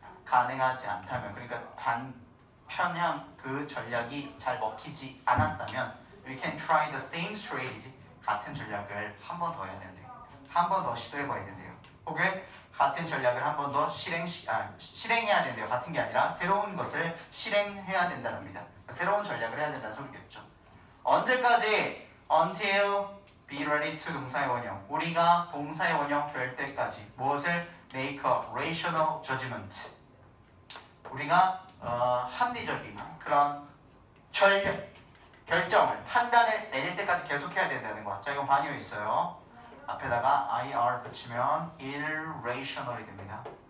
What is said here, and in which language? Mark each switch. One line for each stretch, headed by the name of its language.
Korean: 가능하지 않다면, 그러니까 반편향 그 전략이 잘 먹히지 않았다면
English: we can try the same strategy,
Korean: 같은 전략을 한 번 더 해야 된대요. 한 번 더 시도해봐야 된대요. 혹은 같은 전략을 한 번 더 실행해야 된대요. 같은 게 아니라 새로운 것을 실행해야 된다랍니다. 새로운 전략을 해야 된다는 소리겠죠. 언제까지?
English: Until be ready to
Korean: 동사의 원형. 우리가 동사의 원형 될 때까지 무엇을?
English: Make a rational judgment.
Korean: 우리가 합리적인 그런 결정을, 판단을 내릴 때까지 계속해야 된다는 거. 자, 이건 반이어 있어요. 앞에다가 IR 붙이면 irrational이 됩니다.